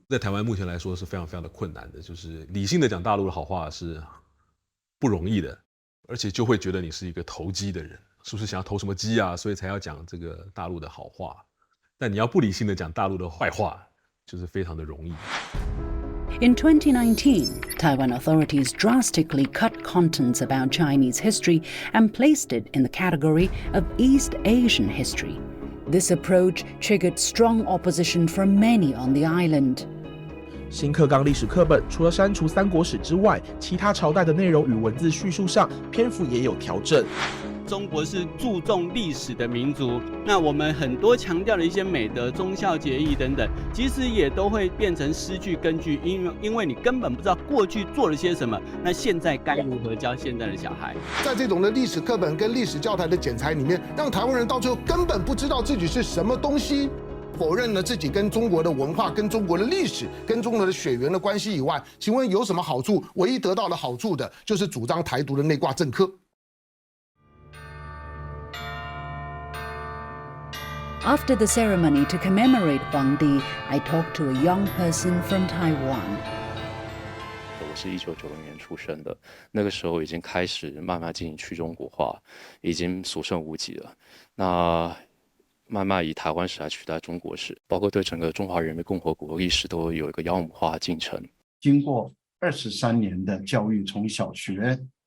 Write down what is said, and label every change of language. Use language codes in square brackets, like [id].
[zh] 在台湾目前来说是非常非常的困难的，就是理性的讲大陆的好话是不容易的，而且就会觉得你是一个投机的人，是不是想要投什么机啊？所以才要讲这个大陆的好话。但你要不理性的讲大陆的坏话，就是非常的容易。 [en] In 2019, Taiwan authorities drastically cut contents about Chinese history and placed it in the category of East Asian history. This approach triggered strong opposition from many on the island. [zh] 新课纲历史课本除了删除三国史之外，其他朝代的内容与文字叙述上篇幅也有调整。中国是注重历史的民族，那我们很多强调的一些美德、忠孝节义等等，其实也都会变成失去根据，因为你根本不知道过去做了些什么，那现在该如何教现在的小孩？在这种的历史课本跟历史教材的剪裁里面，让台湾人到最后根本不知道自己是什么东西。否认了自己跟中国的文化、跟中国的历史、跟中国的血缘的关系以外，请问有什么好处？唯一得到的好处的就是主张台独的内挂政客。 [en] After the ceremony to commemorate Huangdi, I talked to a young person from Taiwan. [zh] 我是1990年出生的，那个时候已经开始慢慢进行去中国化，已经所剩无几了。那 慢慢以台湾史来取代中国史，包括对整个中华人民共和国历史都有一个妖魔化进程。经过23年的教育，从小学